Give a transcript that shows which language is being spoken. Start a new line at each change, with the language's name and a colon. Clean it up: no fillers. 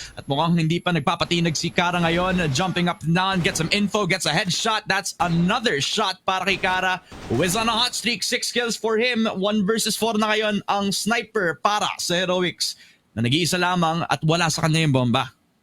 Filipino: At mukhang hindi pa nagpapatinag si Kara ngayon.
English: Jumping up and down, get some info, gets a headshot. That's another shot
Filipino: para kay
English: Kara, who is on a hot streak. 6 kills for him.
Filipino: 1 versus 4 na ngayon ang sniper para sa Heroics na nag-iisa lamang at wala sa kanya yung bomba.